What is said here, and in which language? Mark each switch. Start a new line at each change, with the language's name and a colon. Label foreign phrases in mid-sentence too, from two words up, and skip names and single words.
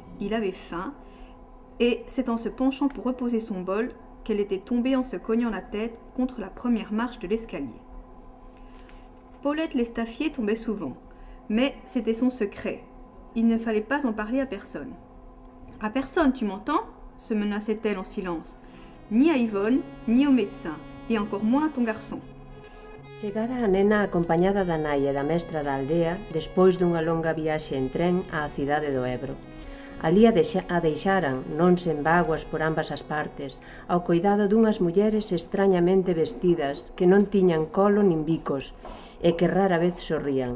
French: Il avait faim et c'est en se penchant pour reposer son bol qu'elle était tombée en se cognant la tête contre la première marche de l'escalier. Paulette l'Estafier tombait souvent, mais c'était son secret. Il ne fallait pas en parler à personne. « À personne, tu m'entends ?» se menaçait-elle en silence. « Ni à Yvonne, ni au médecin, et encore moins à ton garçon. »
Galician: Chegara a nena acompañada da nai e da mestra da aldea despois dunha longa viaxe en tren á cidade do Ebro. Alí a deixaran, non sen vaguas por ambas as partes, ao coidado dunhas mulleres extrañamente vestidas que non tiñan colo nin bicos e que rara vez sorrían.